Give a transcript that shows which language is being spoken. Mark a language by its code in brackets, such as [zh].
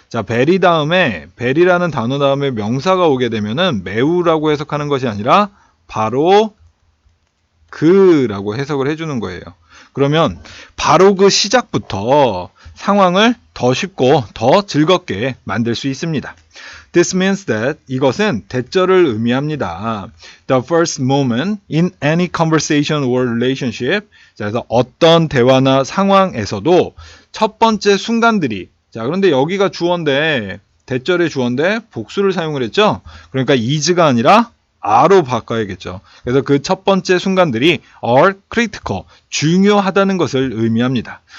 [ko] 자, very 다음에 very라는 단어 다음에 명사가 오게 되면은 매우라고 해석하는 것이 아니라 바로 그라고 해석을 해주는 거예요. 그러면 바로 그 시작부터 상황을 더 쉽고 더 즐겁게 만들 수 있습니다. [en] This means that [ko] 이것은 대절을 의미합니다. [en] The first moment in any conversation or relationship. [ko] 자, 그래서 어떤 대화나 상황에서도 첫 번째 순간들이, 자, 그런데 여기가 주어인데 대절의 주어인데 복수를 사용을 했죠. 그러니까 is가 아니라 are로 바꿔야겠죠. 그래서 그 첫 번째 순간들이 [en] are critical, [ko] 중요하다는 것을 의미합니다.